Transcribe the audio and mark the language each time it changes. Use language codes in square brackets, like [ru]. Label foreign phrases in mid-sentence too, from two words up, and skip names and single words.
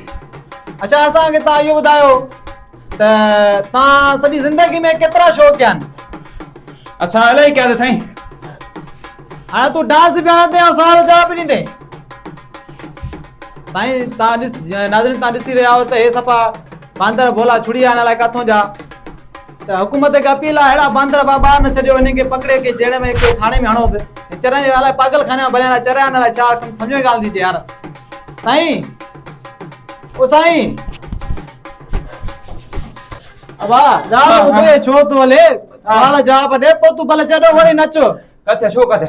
[sd] अच्छा असांखे तव्हां इहो ॿुधायो त तव्हां सॼी ज़िंदगी में केतिरा शो कया आहिनि? असां इलाही कया साईं। हाणे तूं डांस बि हणंदे ऐं सवाल जवाब बि ॾींदे। साईं तव्हां नाज़रीन तव्हां ॾिसी रहिया आहियो त हे सफ़ा बांदर भोला छुड़ी आहिनि अलाए किथां जा। त हुकूमत खे अपील आहे अहिड़ा बांदर बाबा न छॾियो, हिनखे पकिड़े के जेल में के थाणे में हणोसि। चरनि अलाए पागल खाने में भरियल चरिया आहिनि अलाए छा, सम्झ में ॻाल्हि थी यार। साईं ओ साईं अबा ॻाल्हि ॿुधे छो थो हले, सवाल जवाब ॾे पोइ तूं भले चॾो वरी नचो। कथे शो कथे